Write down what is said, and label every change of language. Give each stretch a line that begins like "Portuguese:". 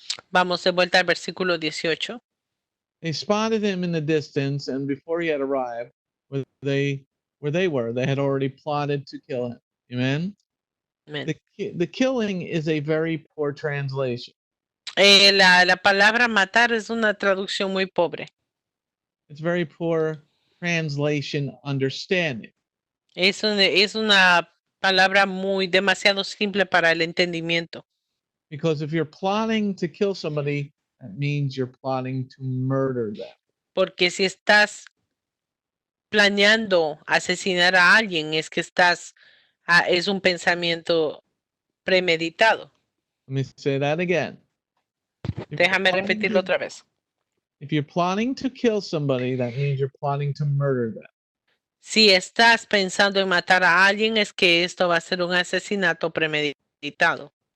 Spanish: Vamos de vuelta al versículo 18.
English: They spotted him in the distance, and before he had arrived where they were, they had already plotted to kill him. Amen?
Spanish: Amén.
English: The killing is a very poor translation.
Spanish: La palabra matar es una traducción muy pobre.
English: It's very poor translation understanding.
Spanish: Es una palabra muy demasiado simple para el entendimiento.
English: Because if you're plotting to kill somebody, that means you're plotting to murder them.
Spanish: Porque si estás planeando asesinar a alguien, es que es un pensamiento premeditado.
English: Let me say that again.
Spanish: Déjame repetirlo otra vez.
English: If you're plotting to kill somebody, that means you're plotting to murder them.
Spanish: Si estás pensando en matar a alguien, es que esto va a ser un asesinato premeditado.